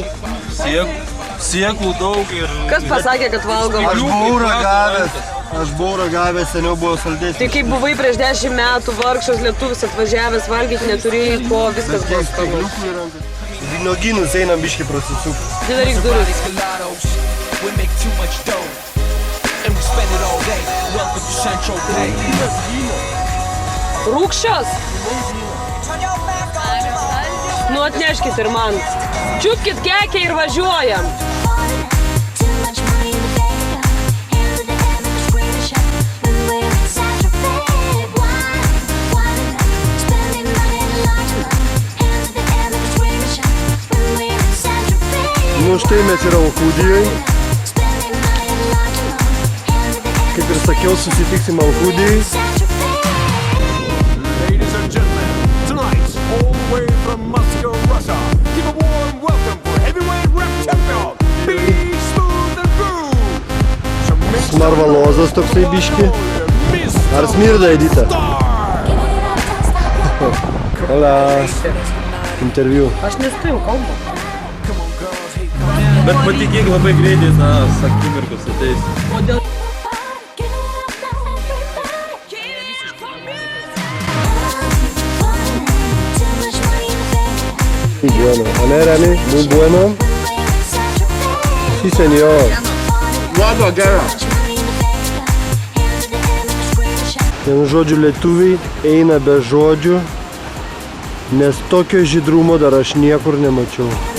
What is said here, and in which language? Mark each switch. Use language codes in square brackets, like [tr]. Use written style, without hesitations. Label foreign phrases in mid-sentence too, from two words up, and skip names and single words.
[lt] Sieklų daug ir... Kas pasakė, kad valgom? Aš buvau ragavęs, seniau buvo saldesnis. Tai kaip buvai prieš 10 metų, vargšas lietuvis atvažiavęs, valgyti neturėjai ko, viskas buvo skanu. Vynuogynus einam biškį prasisuk. Didaryk duris. [en] We make too much dough. And we spend it all day. Welcome to Central Bay. [lt] Rūkščios? Nu, atneškit ir man. Čiupkit kekę ir važiuojam. Nu štai mes yra Alkūdijoj. Kaip ir sakiau, susitiksim Alkūdijoj. [en] Ladies and gentlemen, tonight, all the way from Moscow, Russia, give a warm welcome for heavyweight rap champion, Be Smooth and Groove. [lt] Smarvalozas toksai biški. Ar smirda, Edita? Hola. Interviu. Aš nestojau kalbą. Bet patikėk labai greitai, akimirkos ateis. [es] Muy bueno. ¿Vale, Rami? Muy bueno. Sí, señor. [lt] Ten žodžiu lietuviai eina be žodžių, nes tokio žydrumo dar aš niekur nemačiau.